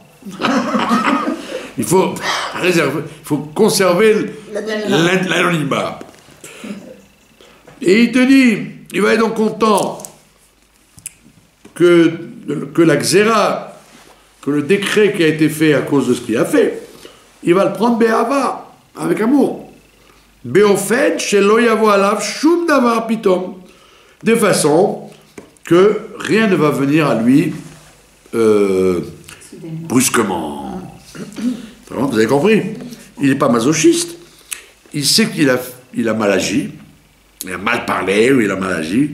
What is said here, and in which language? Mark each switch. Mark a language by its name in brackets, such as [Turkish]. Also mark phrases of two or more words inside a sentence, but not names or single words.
[French] Il faut réserver, il faut conserver l'anonymat. Et il te dit, il va être donc content que la xéra, que le décret qui a été fait à cause de ce qu'il a fait, il va le prendre béhava, avec amour. [Hebrew] באופן, שלא יבוא עליו שום דבר פתאום. [French] De façon que rien ne va venir à lui brusquement. Vous avez compris? Il n'est pas masochiste. Il sait qu'il a mal agi, il a mal parlé ou il a mal agi.